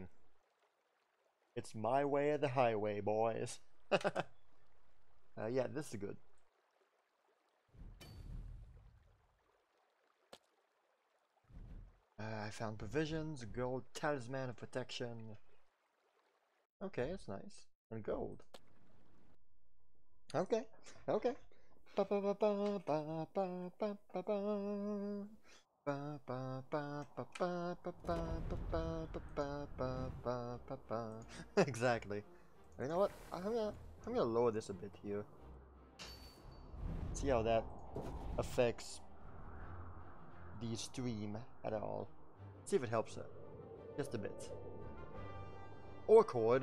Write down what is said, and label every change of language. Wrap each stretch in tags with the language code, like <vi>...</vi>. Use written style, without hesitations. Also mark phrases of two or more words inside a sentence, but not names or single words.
<en>It's my way or the highway, boys. Yeah, this is good. I found provisions, gold, talisman of protection. Okay, that's nice. And gold. Okay, okay. Ba ba ba ba ba ba ba ba ba. Ba ba ba ba ba ba ba ba ba ba ba. Exactly. You know what? I'm gonna lower this a bit here. See how that affects the stream at all. See if it helps it. Just a bit. Orc Horde?</en>